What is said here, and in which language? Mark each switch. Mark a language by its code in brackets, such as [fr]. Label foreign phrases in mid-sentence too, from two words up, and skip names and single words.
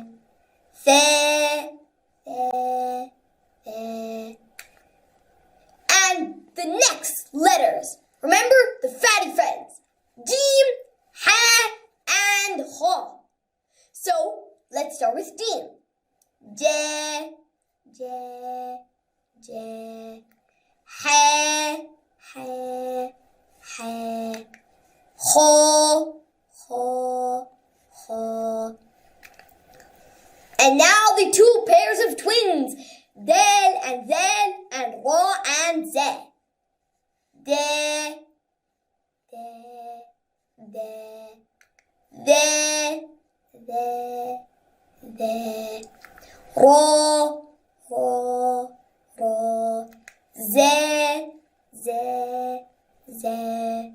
[ar] Fe, fe, fe. [en] And the next letters. Remember the fatty friends. Jim, ha, and ha. So let's start with Jim. [ar] J, J, J. Ha, ha, ha. Ho, ho, ho. [en] And now the two pairs of twins. Del and Zel and Ra and Ze. [ar] De, de, de. De, de, de. Ra, ra, ra. Ze, ze, ze.